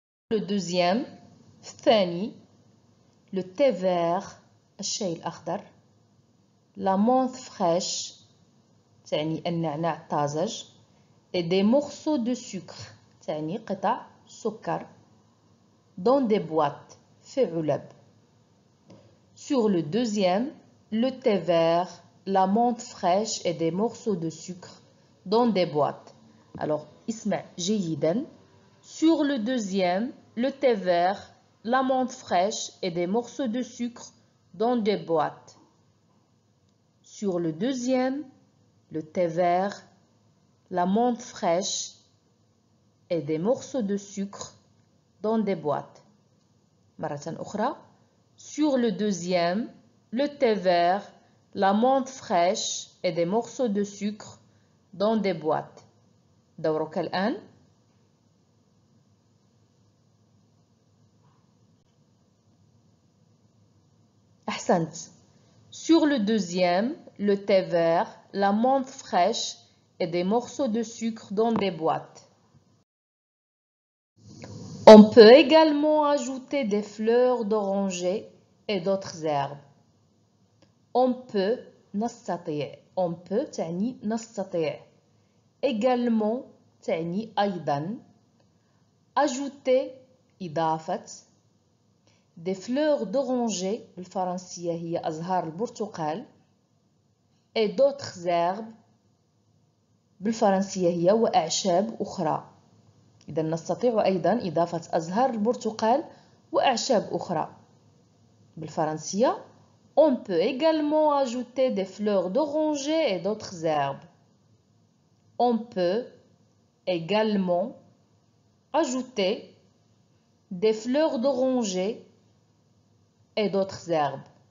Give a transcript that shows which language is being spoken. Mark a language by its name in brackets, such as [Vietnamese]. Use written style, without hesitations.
[French] Le deuxième, [Arabic] الثاني, [French] le thé vert, [Arabic] الشاي الأخضر, [French] la menthe fraîche, [Arabic] تعني النعناع الطازج, [French] et des morceaux de sucre, [Arabic] تعني قطع سكر, [French] dans des boîtes, [Arabic] في علب. [French] Sur le deuxième, le thé vert, la menthe fraîche et des morceaux de sucre dans des boîtes. [Arabic] Alors, اسمع جيدا. [French] Sur le deuxième, le thé vert, la menthe fraîche et des morceaux de sucre dans des boîtes. Sur le deuxième, le thé vert, la menthe fraîche et des morceaux de sucre dans des boîtes. [Arabic] مرة أخرى. [French] Sur le deuxième, le thé vert, la menthe fraîche et des morceaux de sucre dans des boîtes. [Arabic] دورك الآن. أحسنت. [French] Sur le deuxième, le thé vert, la menthe fraîche et des morceaux de sucre dans des boîtes. On peut également ajouter des fleurs d'oranger et d'autres herbes. On peut [Arabic] نستطيع. [French] On peut [Arabic] تعني نستطيع. [French] Également [Arabic] تعني أيضا. [French] Ajouter [Arabic] إضافة. [French] Des fleurs d'oranger [Arabic] بالفرنسية هي أزهار البرتقال. [French] Et d'autres herbes [Arabic] بالفرنسية هي وأعشاب أخرى. إذا نستطيع أيضا إضافة أزهار البرتقال وأعشاب أخرى. بالفرنسية [French] on peut également ajouter des fleurs d'oranger et d'autres herbes. On peut également ajouter des fleurs d'oranger et d'autres herbes.